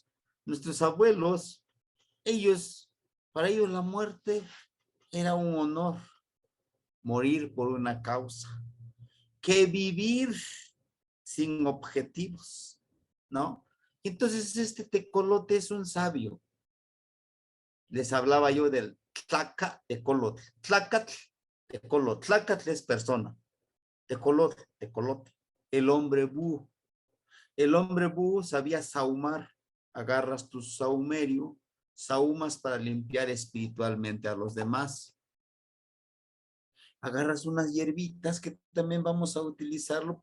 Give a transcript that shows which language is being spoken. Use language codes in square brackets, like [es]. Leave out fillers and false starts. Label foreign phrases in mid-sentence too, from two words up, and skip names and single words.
[es] Nuestros abuelos, ellos, para ellos la muerte era un honor, morir por una causa, que vivir sin objetivos, ¿no? Entonces este tecolote es un sabio. Les hablaba yo del tlaca tecolote. Tlacatl, tecolote. Tlacatl es persona. Tecolote, tecolote. El hombre búho. El hombre búho sabía sahumar. Agarras tu sahumerio, sahumas para limpiar espiritualmente a los demás. Agarras unas hierbitas que también vamos a utilizarlo.